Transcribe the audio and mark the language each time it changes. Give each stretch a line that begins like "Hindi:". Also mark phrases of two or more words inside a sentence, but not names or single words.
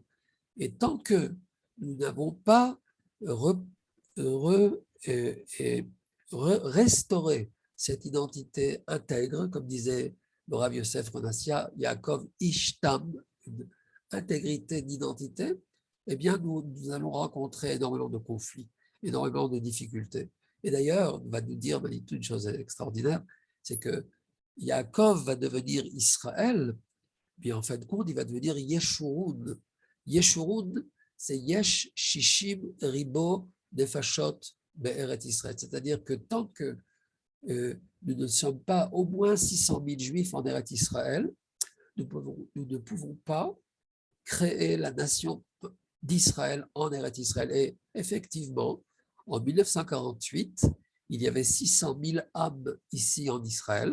French: Et tant que nous n'avons pas restauré cette identité intègre, comme disait le Rav Yosef Ronassia, Yaakov Ishtam, une intégrité d'identité, eh bien nous allons rencontrer énormément de conflits, énormément de difficultés. Et d'ailleurs, on va nous dire Manitou une chose extraordinaire, c'est que Yaakov va devenir Israël, puis en fin de compte, il va devenir Yeshurun.
Hebrew: Yeshurun, c'est יש שישים ריבוא נפשות בארץ ישראל.
French: C'est-à-dire que tant que nous ne sommes pas au moins 600 000 juifs en Eretz Israël, nous ne pouvons pas créer la nation d'Israël en Eretz Israël. Et effectivement, en 1948, il y avait 600 000 âmes ici en Israël.